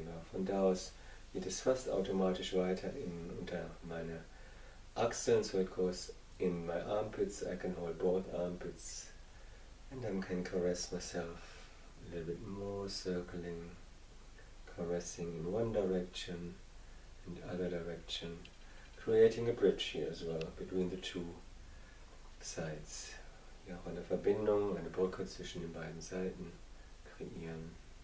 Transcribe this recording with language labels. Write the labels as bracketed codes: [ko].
[de] Von da aus geht es fast automatisch weiter unter meine Achseln, [en] so it goes in my armpits. I can hold both armpits and then can caress myself a little bit more, circling, caressing in one direction and the other direction, creating a bridge here as well between the two sides. [de] Ja, auch eine Verbindung, eine Brücke zwischen den beiden Seiten kreieren.